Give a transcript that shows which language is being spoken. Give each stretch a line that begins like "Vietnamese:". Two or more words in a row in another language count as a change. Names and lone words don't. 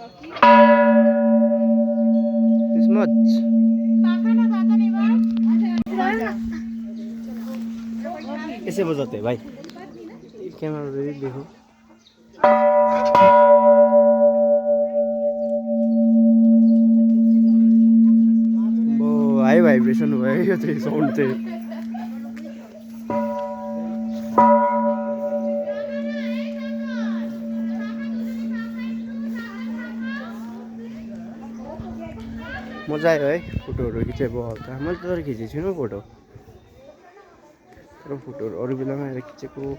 English: this much
Hindi: ऐसे बजाते हैं भाई कैमरा रेडी देखो
Nepali: वो
English: high vibration
Nepali: भयो यो चाहिँ साउन्ड चाहिँ मजा आयो है फोटोहरू खिचेको हल्का मैले तर खिचेको छुइनँ फोटो तर फोटोहरू अरू बेलामा आएर खिचेको